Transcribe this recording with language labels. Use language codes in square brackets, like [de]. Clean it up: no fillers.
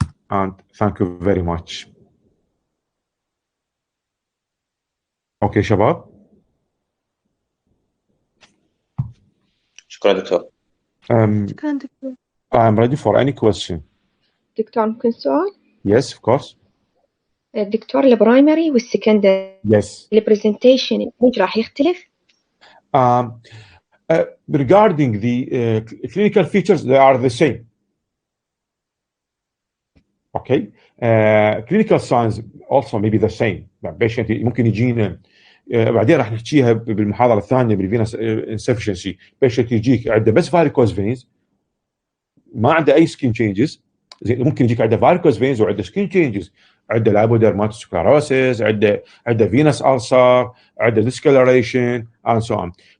[en] And thank you very much. Okay, شباب. [ar] شكرا دكتور. شكرا دكتور. [en] I'm ready for any question. [ar] دكتور ممكن سؤال؟ [en] Yes, of course. [ar] الدكتور البرايمري والسكندري [en] Yes. [ar] البرزنتيشن راح يختلف؟ [en] Regarding the clinical features, they are the same. Okay. Clinical signs also may be the same. [ar] Patient ممكن يجينا بعدين راح نحكيها بالمحاضرة الثانية بالفينس insufficiency. Patient يجيك عنده بس varicose veins، ما عنده أي skin changes، زين ممكن يجيك عنده فاريكوز فينز وعنده سكين تشينجز، عنده لايبوديرماتوسكلروسيس، عنده فينس ألسر، عنده [en] discoloration and so on.